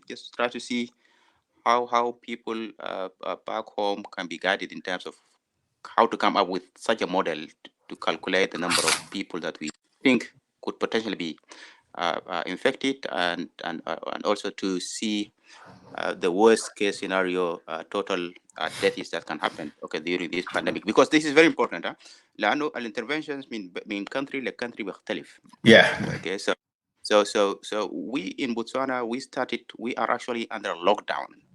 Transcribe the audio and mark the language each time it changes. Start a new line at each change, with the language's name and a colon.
English: Just try to see how people back home can be guided in terms of how to come up with such a model to calculate the number of people that we think could potentially be infected, and also to see the worst case scenario total deaths that can happen, okay, during this pandemic, because this is very important.
Arabic: لأنه الانترventions من
English: country
Arabic: لcountry بيختلف.
English: Yeah. Okay, so we in Botswana, we are actually under lockdown.